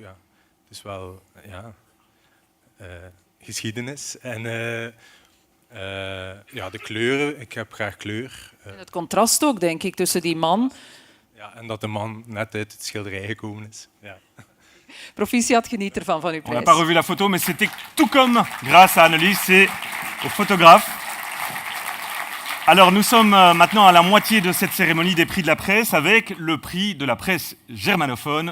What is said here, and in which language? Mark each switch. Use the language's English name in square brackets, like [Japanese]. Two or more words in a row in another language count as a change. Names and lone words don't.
[Dutch] Ja, het is wel geschiedenis. En ja, de kleuren, ik heb graag kleur. En het contrast ook, denk ik, tussen die man... Ja, en dat de man net uit het schilderij gekomen is. Ja. Proficiat, geniet ervan van uw prijs. [French] On n'a pas revu la photo, mais c'était tout comme grâce à Annelies et au photographe. Alors, nous sommes maintenant à la moitié de cette cérémonie des prix de la presse avec le prix de la presse germanophone.